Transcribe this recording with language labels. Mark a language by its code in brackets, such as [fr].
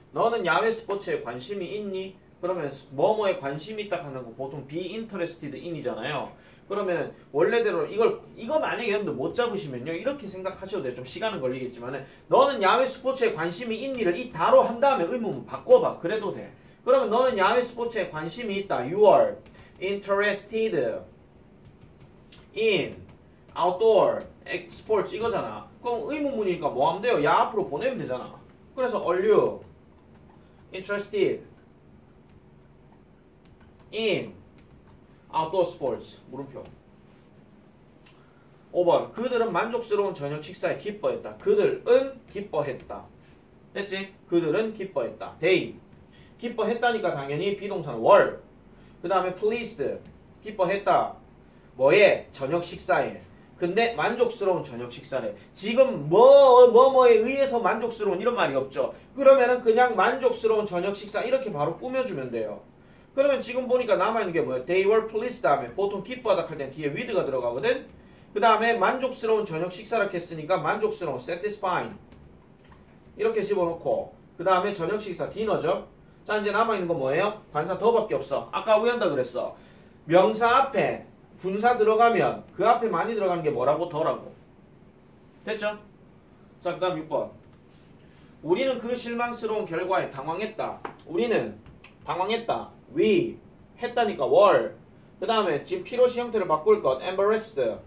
[ko] 너는 야외 스포츠에 관심이 있니? 그러면 뭐뭐에 관심이 있다 하는 거 보통 [en] be interested in [ko] 이잖아요. 그러면 원래대로 이거 만약에 여러분들 못 잡으시면요. 이렇게 생각하셔도 돼요. 좀 시간은 걸리겠지만은 너는 야외 스포츠에 관심이 있니를 이 다로 한 다음에 의문문 바꿔봐. 그래도 돼. 그러면 너는 야외 스포츠에 관심이 있다. [en] You are interested in outdoor sports [ko] 이거잖아. 그럼 의문문이니까 뭐 하면 돼요? 야 앞으로 보내면 되잖아. 그래서 [en] are you interested in outdoor sports? [ko] 물음표. 5번. 그들은 만족스러운 저녁 식사에 기뻐했다. 그들은 기뻐했다. 됐지? 그들은 기뻐했다. they. 기뻐했다니까 당연히 비동사는 were. 그 다음에 pleased. 기뻐했다. 뭐에? 저녁 식사에. 근데 만족스러운 저녁 식사래. 지금 뭐뭐에 의해서 만족스러운 이런 말이 없죠. 그러면은 그냥 만족스러운 저녁 식사 이렇게 바로 꾸며주면 돼요. 그러면 지금 보니까 남아있는 게 뭐예요? [en] They were pleased [ko] 다음에 보통 기뻐하다 할 땐 뒤에 with가 들어가거든. 그 다음에 만족스러운 저녁 식사라고 했으니까 만족스러운 satisfying 이렇게 집어넣고 그 다음에 저녁 식사 디너죠. 자, 이제 남아있는 건 뭐예요? 관사 더밖에 없어. 아까 왜 한다 그랬어? 명사 앞에 분사 들어가면 그 앞에 많이 들어가는 게 뭐라고? 더라고. 됐죠? 자, 그 다음 6번. 우리는 그 실망스러운 결과에 당황했다. 우리는 당황했다. we 했다니까 were. 그 다음에 지금 필요시 형태를 바꿀 것 embarrassed.